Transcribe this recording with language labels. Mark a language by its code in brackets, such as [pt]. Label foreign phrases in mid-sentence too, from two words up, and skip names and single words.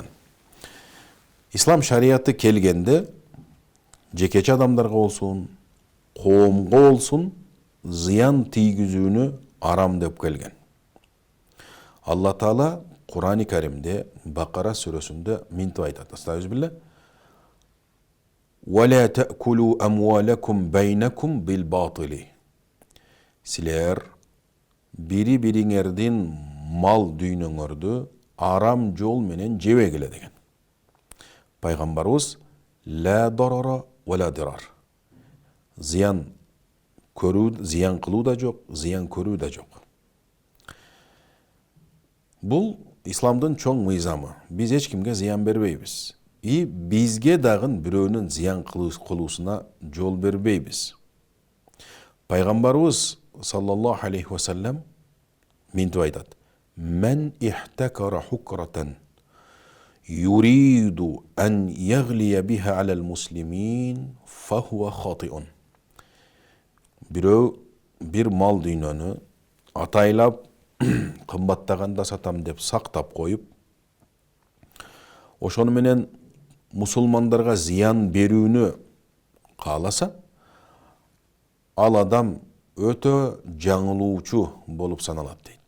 [ky] Ислам шарияты келгенде жекече адамдарга болсун, коомго болсун, зыян тийгизүүнү арам деп келген. Алла Таала Кур'ан-ы Каримде Бакара сүрөсүндө минтип айтат. Астагфирулла. [ar] وَلَا تَأْكُلُوا أَمْوَالَكُمْ بَيْنَكُمْ بِالْبَاطِلِ. [ky] Силер бири-бириңердин мал дүйнөңөрдү арам жол менен жебегиле деген. Пайгамбарыбыз [ar] لا ضرر ولا ضرار. [ky] Зыян көрүү, зыян кылуу да жок, зыян көрүү да жок. Бул исламдын чоң мыйзамы. Биз эч кимге зыян бербейбиз. И бизге дагы бирөөнүн зыян кылуусуна жол бербейбиз. Пайгамбарыбыз [ar] صلى الله عليه وسلم [ky] минтип айтат. [ar] من احتكر حكرة يريد أن يغلي بها على المسلمين فهو خاطئ. [ky] Бирөө бир мал дүйнөнү атайлап кымбаттаганда сатам деп сактап коюп, ошону менен мусулмандарга зыян берүүнү кааласа, ал адам өтө жаңылуучу болуп саналат дейт.